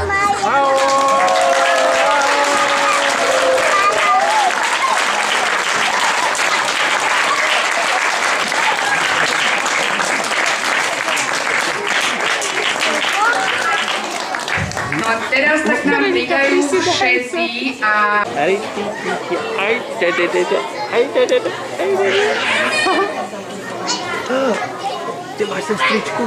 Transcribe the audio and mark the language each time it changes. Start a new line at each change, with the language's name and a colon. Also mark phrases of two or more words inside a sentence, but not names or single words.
Slovak: No a teraz tak nám pridajú všetci a...
Polish: Gdzie masz sestryczku?